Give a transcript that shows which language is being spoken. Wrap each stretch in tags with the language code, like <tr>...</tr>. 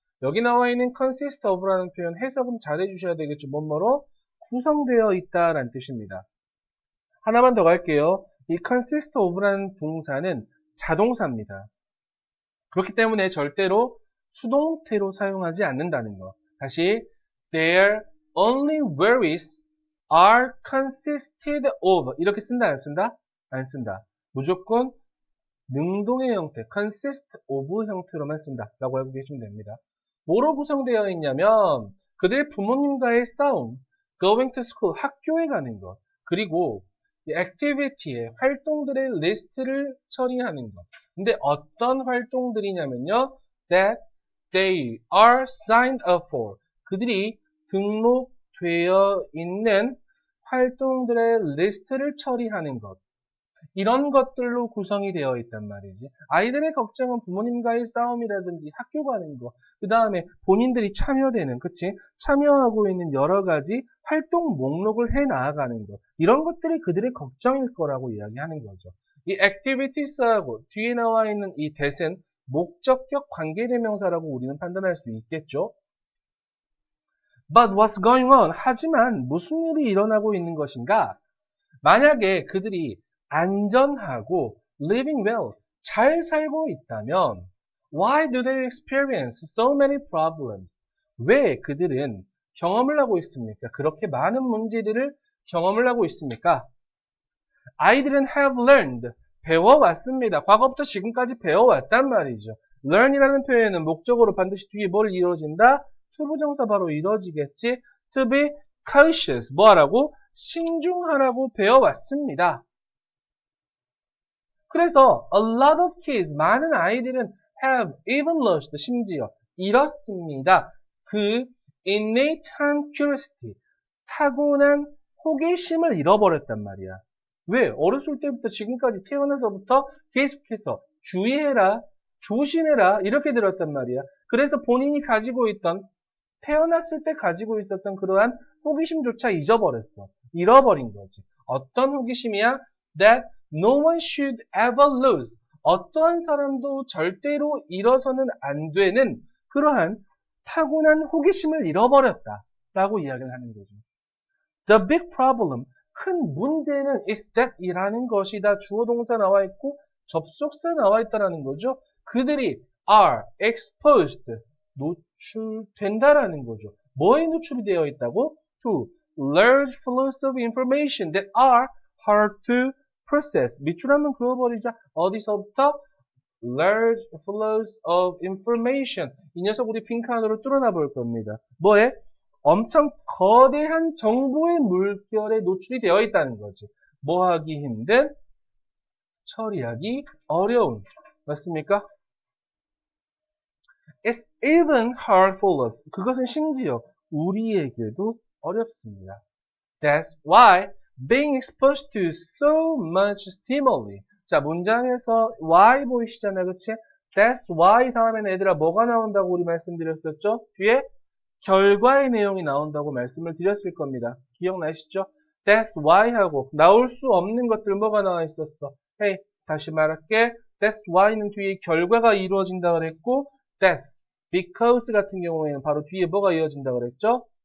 <ko>여기 나와 있는 consist of라는 표현 해석은 잘 해주셔야 되겠죠. 뭐뭐로 구성되어 있다라는 뜻입니다. 하나만 더 갈게요. 이 consist of라는 동사는 자동사입니다. 그렇기 때문에 절대로 수동태로 사용하지 않는다는 거. 다시,</ko> <en>their only worries are consisted of.</en> <ko>이렇게 쓴다, 안 쓴다? 안 쓴다. 무조건 능동의 형태, consist of 형태로만 쓴다. 라고 알고 계시면 됩니다. 뭐로 구성되어 있냐면, 그들의 부모님과의 싸움,</ko> <en>going to school,</en> <ko>학교에 가는 것, 그리고 액티비티의 활동들의 리스트를 처리하는 것. 근데 어떤 활동들이냐면요.</ko> <en>That they are signed up for.</en> <ko>그들이 등록되어 있는 활동들의 리스트를 처리하는 것. 이런 것들로 구성이 되어 있단 말이지. 아이들의 걱정은 부모님과의 싸움이라든지 학교 가는 거. 그 다음에 본인들이 참여되는, 그치? 참여하고 있는 여러 가지 활동 목록을 해 나아가는 것. 이런 것들이 그들의 걱정일 거라고 이야기하는 거죠. 이 activities하고 뒤에 나와 있는 이 that은 목적격 관계대명사라고 우리는 판단할 수 있겠죠.</ko> <en>But what's going on?</en> <ko>하지만 무슨 일이 일어나고 있는 것인가? 만약에 그들이 안전하고</ko> <en>living well,</en> <ko>잘 살고 있다면</ko> <en>why do they experience so many problems?</en> <ko>왜 그들은 경험을 하고 있습니까? 그렇게 많은 문제들을 경험을 하고 있습니까? 아이들은</ko> <en>have learned,</en> <ko>배워왔습니다. 과거부터 지금까지 배워왔단 말이죠. learn이라는 표현은 목적으로 반드시 뒤에 뭘 이루어진다? 투부정사 바로 이루어지겠지.</ko> <en>to be cautious,</en> <ko>뭐하라고? 신중하라고 배워왔습니다. 그래서</ko> <en>a lot of kids,</en> <ko>많은 아이들은</ko> <en>have even lost,</en> <ko>심지어 잃었습니다. 그 innate한 curiosity, 타고난 호기심을 잃어버렸단 말이야. 왜? 어렸을 때부터 지금까지 태어나서부터 계속해서 주의해라, 조심해라 이렇게 들었단 말이야. 그래서 본인이 가지고 있던, 태어났을 때 가지고 있었던 그러한 호기심조차 잊어버렸어. 잃어버린 거지. 어떤 호기심이야?</ko> <en>That no one should ever lose.</en> <ko>어떠한 사람도 절대로 잃어서는 안 되는 그러한 타고난 호기심을 잃어버렸다 라고 이야기를 하는 거죠.</ko> <en>The big problem,</en> <ko>큰 문제는</ko> <en>is that</en> <ko>이라는 것이다. 주어 동사 나와 있고 접속사 나와 있다라는 거죠. 그들이</ko> <en>are exposed,</en> <ko>노출된다라는 거죠. 뭐에 노출이 되어 있다고?</ko> <en>To large flows of information that are hard to process. 밑줄 한번 그어버리자. 어디서부터? Large flows of information.</en> <ko>이 녀석 우리 빈칸으로 뚫어놔 볼 겁니다. 뭐에? 엄청 거대한 정보의 물결에 노출이 되어 있다는 거지. 뭐 하기 힘든? 처리하기 어려운. 맞습니까?</ko> <en>It's even hard for us.</en> <ko>그것은 심지어 우리에게도 어렵습니다.</ko> <en>That's why being exposed to so much stimuli.</en> <ko>자, 문장에서 why 보이시잖아요. 그치?</ko> <en>That's why</en> <ko>다음에는 얘들아 뭐가 나온다고 우리 말씀드렸었죠? 뒤에 결과의 내용이 나온다고 말씀을 드렸을 겁니다. 기억나시죠?</ko> <en>That's why</en> <ko>하고 나올 수 없는 것들 뭐가 나와 있었어? Hey, 다시 말할게.</ko> <en>That's why</en> <ko>는 뒤에 결과가 이루어진다 그랬고</ko> <en>That's, because</en> <ko>같은 경우에는 바로 뒤에 뭐가 이어진다 그랬죠?</ko>